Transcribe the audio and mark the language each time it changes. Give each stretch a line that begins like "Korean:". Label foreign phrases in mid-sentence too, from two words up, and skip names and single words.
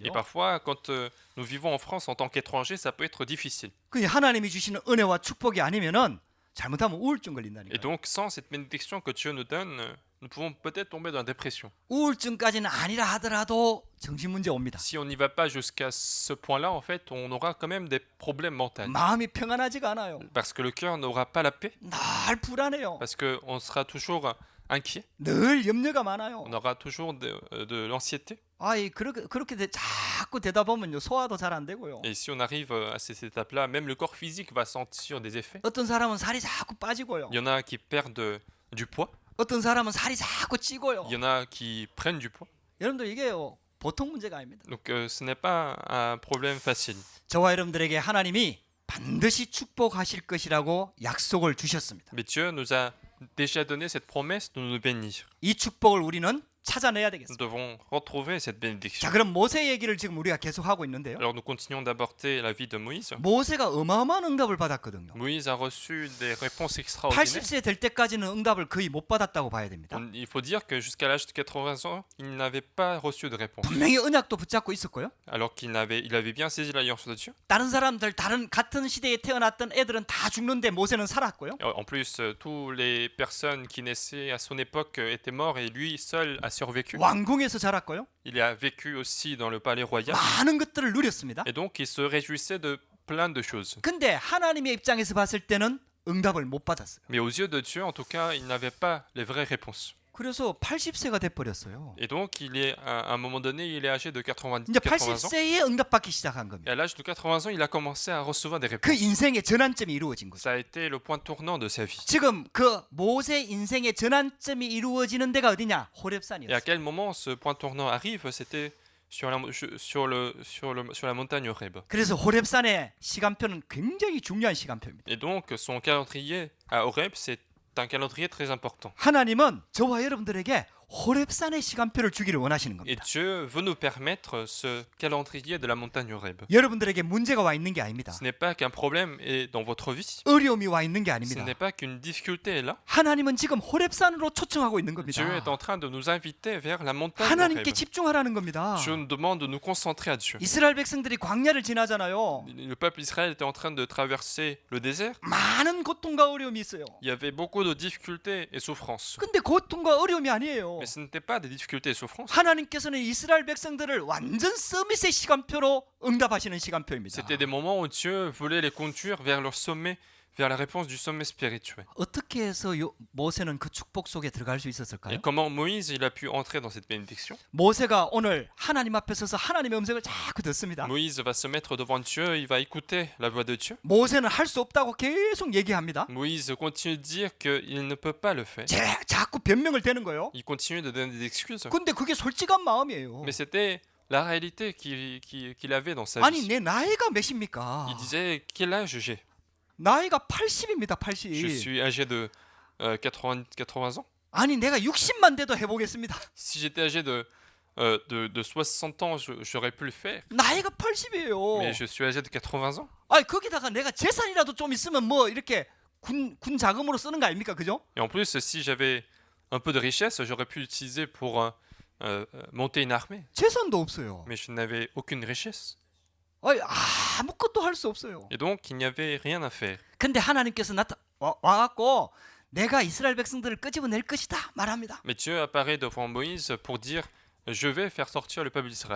French: et parfois, quand nous vivons en France en tant qu'étrangers, ça peut être difficile.
Korean: 그 하나님이 주시는 은혜와 축복이 아니면은 잘못하면 우울증
French: Et
Korean: 걸린다니까.
French: donc, sans cette bénédiction que Dieu nous donne, nous pouvons peut-être tomber dans la dépression.
Korean: 우울증까지는 아니라 하더라도 정신 문제 옵니다.
French: Si on n'y va pas jusqu'à ce point-là, en fait, on aura quand même des problèmes mentaux.
Korean: 마음이 평안하지가 않아요.
French: Parce que le cœur n'aura pas la paix,
Korean: 늘 불안해요.
French: parce qu'on sera toujours inquiet,
Korean: 늘 염려가 많아요.
French: on aura toujours de l'anxiété.
Korean: 아이 그렇게 자꾸 되다 보면요 소화도 잘 안 되고요.
French: Et si on arrive à ces étapes-là, même le corps physique va sentir des effets.
Korean: 어떤 사람은 살이 자꾸 빠지고요.
French: Il y en a qui perdent du poids,
Korean: 어떤 사람은 살이 자꾸 찌고요.
French: il y en a qui prennent du poids.
Korean: 여러분들 이게요 보통 문제가 아닙니다.
French: Donc ce n'est pas un problème facile.
Korean: 저와 여러분들에게 하나님이 반드시 축복하실 것이라고 약속을 주셨습니다.
French: Mais Dieu nous a déjà donné cette promesse de nous bénir.
Korean: 이 축복을 우리는 찾아내야
French: Nous
Korean: 되겠습니다.
French: devons retrouver cette bénédiction.
Korean: 자, 그럼 모세 얘기를 지금 우리가 계속 하고 있는데요.
French: Alors nous continuons d'aborder la vie de Moïse.
Korean: 모세가 어마어마한 응답을 받았거든요.
French: Moïse a reçu des réponses extraordinaires.
Korean: 80세 될 때까지는 응답을 거의 못 받았다고 봐야 됩니다.
French: Il faut dire que jusqu'à l'âge de 80 ans, il n'avait pas reçu de réponse.
Korean: 분명히 언약도 붙잡고 있었고요.
French: Alors il avait bien saisi l'alliance de Dieu.
Korean: 다른 사람들 다른 같은 시대에 태어났던 애들은 다 죽는데 모세는 살았고요.
French: En plus, tous les personnes qui naissaient à son époque étaient morts et lui seul a survécu.
Korean: 왕궁에서 자랐고요.
French: Il a vécu aussi dans le palais royal.
Korean: 많은 것들을 누렸습니다.
French: Et donc il se réjouissait de plein de choses.
Korean: 근데 하나님의 입장에서 봤을 때는 응답을 못 받았어요.
French: Mais aux yeux de Dieu, en tout cas, il n'avait pas les vraies réponses.
Korean: 그래서 80세가 돼 버렸어요.
French: Et donc, à un moment donné, il est âgé de 80
Korean: 이제
French: ans.
Korean: 80세에 응답받기 시작한
French: Et
Korean: 겁니다.
French: à l'âge de 80 ans, il a commencé à recevoir des
Korean: 그
French: réponses.
Korean: 인생의 전환점이 이루어진 거죠.
French: Ça a été le point tournant de sa vie.
Korean: 지금 그 모세 인생의 전환점이 이루어지는 데가 어디냐?
French: Et à
Korean: 호렙산이었어요.
French: quel moment ce point tournant arrive? C'était sur la montagne Horeb.
Korean: 그래서 호렙산의 시간표는 굉장히 중요한 시간표입니다.
French: Et donc, son calendrier à Horeb, c'est un calendrier très important.
Korean: 하나님은 저와 여러분들에게 호렙산의 시간표를 주기를 원하시는
French: Et
Korean: 겁니다.
French: Dieu veut nous permettre ce calendrier de la montagne Horeb.
Korean: 여러분들에게 문제가 와 있는 게 아닙니다.
French: Ce n'est pas qu'un problème est dans votre vie.
Korean: 어려움이 와 있는 게
French: Ce
Korean: 아닙니다.
French: n'est pas qu'une difficulté est là.
Korean: 하나님은 지금 호렙산으로 초청하고 있는 겁니다.
French: Dieu est en train de nous inviter vers la montagne
Korean: 하나님께
French: Horeb.
Korean: 집중하라는 겁니다.
French: Dieu nous demande de nous concentrer à Dieu.
Korean: 이스라엘 백성들이 광야를 지나잖아요.
French: Le peuple d'Israël était en train de traverser le désert.
Korean: 많은 고통과 어려움이 있어요.
French: Il y avait beaucoup de difficultés et souffrances.
Korean: 근데 고통과 어려움이 아니에요.
French: Mais ce n'était pas des difficultés et souffrances.
Korean: 하나님께서는 이스라엘 백성들을 완전 서밋의 시간표로 응답하시는 시간표입니다.
French: C'était des moments où Dieu voulait les conduire vers leur sommet, vers la réponse du sommet spirituel.
Korean: 어떻게 해서 모세는 그 축복 속에 들어갈 수
French: Et
Korean: 있었을까요?
French: comment Moïse il a pu entrer dans cette bénédiction?
Korean: 모세가 오늘 하나님 앞에 서서 하나님의 음성을 자꾸 듣습니다.
French: Moïse va se mettre devant Dieu, il va écouter la voix de Dieu.
Korean: 모세는 할 수 없다고 계속 얘기합니다.
French: Moïse continue de dire qu'il ne peut pas le faire.
Korean: 자꾸 변명을 대는 거예요.
French: Il continue de donner des excuses.
Korean: 근데 그게 솔직한 마음이에요.
French: Mais c'était la réalité qu'il avait dans sa
Korean: 아니
French: vie.
Korean: 내 나이가 몇입니까?
French: Il disait quel âge j'ai?
Korean: 나이가 80입니다.
French: Je 80. suis âgé de 80 ans.
Korean: 아니 내가 60만 돼도 해보겠습니다.
French: Si j'étais âgé de 60 ans, j'aurais pu le faire.
Korean: 나이가 80이에요.
French: Mais je suis âgé de 80 ans.
Korean: 아니 거기다가 내가 재산이라도 좀 있으면 뭐 이렇게 군 자금으로 쓰는 거 아닙니까? 그죠?
French: Et en plus, si j'avais un peu de richesse, j'aurais pu l'utiliser pour monter une armée.
Korean: 재산도 없어요.
French: Mais je n'avais aucune richesse.
Korean: 아니, 아무것도 할 수 없어요.
French: Et donc, il n'y avait rien à faire.
Korean: 근데 하나님께서 와갖고 내가 이스라엘 백성들을 끄집어낼 것이다 말합니다.
French: Mais Dieu apparaît devant Moïse pour dire je vais faire sortir le peuple d'Israël.